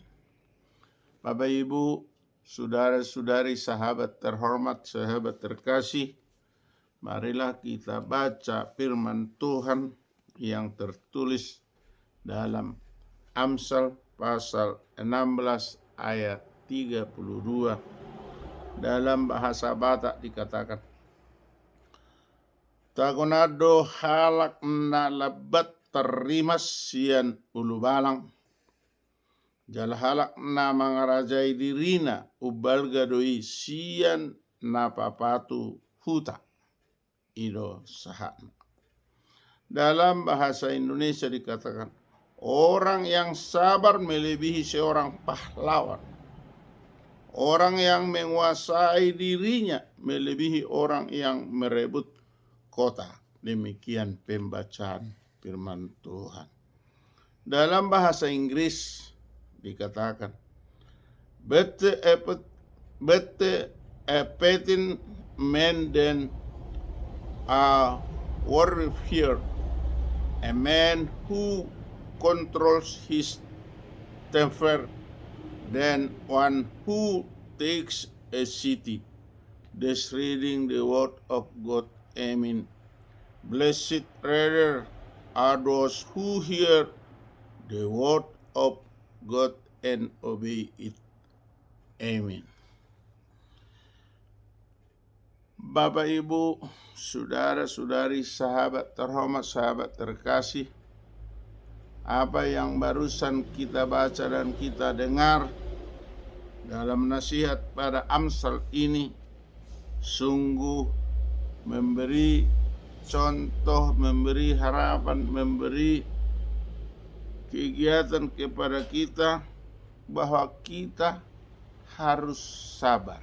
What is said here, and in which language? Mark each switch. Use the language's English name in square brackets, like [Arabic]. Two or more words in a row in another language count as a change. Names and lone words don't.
[Indonesian] Bapak Ibu, saudara-saudari, sahabat terhormat, sahabat terkasih, marilah kita baca firman Tuhan yang tertulis dalam Amsal pasal 16 ayat 32. Dalam bahasa Batak dikatakan, [Batak Toba] tagonado halak na labat terimas sian ulu balang, jal halak na mangarajai dirina ubal gadoi sian na papatu huta ido sahana. [Indonesian] Dalam bahasa Indonesia dikatakan, orang yang sabar melebihi seorang pahlawan. Orang yang menguasai dirinya melebihi orang yang merebut kota. Demikian pembacaan firman Tuhan. Dalam bahasa Inggris dikatakan, [English] better a petting man than a warrior, a man who controls his temper than one who takes a city. Thus reading the word of God. Amen. Blessed rather are those who hear the word of God and obey it. Amen. [Indonesian] Bapak, Ibu, saudara-saudari, sahabat terhormat, sahabat terkasih, apa yang barusan kita baca dan kita dengar dalam nasihat pada Amsal ini sungguh memberi contoh, memberi harapan, memberi kegiatan kepada kita bahwa kita harus sabar.